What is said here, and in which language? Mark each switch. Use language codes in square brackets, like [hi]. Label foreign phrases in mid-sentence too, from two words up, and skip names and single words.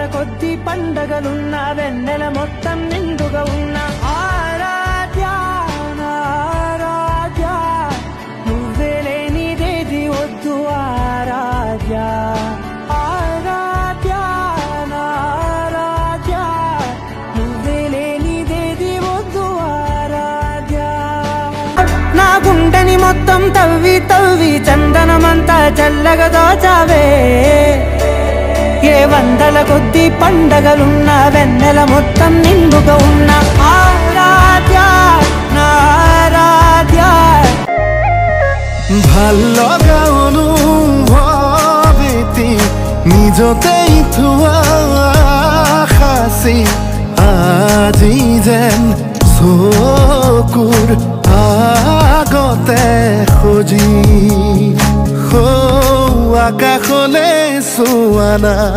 [te] కొద్ది పండగలున్నా వెన్నెల మొత్తం నిండుగా ఉన్న ఆరాధ్యా నా ఆరాధ్యా నువ్వే లేనిదేది వద్దు ఆరాధ్యా ఆరాధ్యా నా ఆరాధ్యా నువ్వే లేనిదేది వద్దు ఆరాధ్యా నా గుండెని మొత్తం తవ్వి తవ్వి చందనమంతా చల్లగా దోచావే ఏ వందల కొద్ది పండగలున్న వెన్నెల మొత్తం నిండుగా ఉన్న ఆరాధ్యా నా ఆరాధ్యా [as] ভাললগা অনুভৱেতি নিজতেই থোৱা সাঁচি আজি যেন চকুৰ আগতে সজি আকাশলে চোৱানা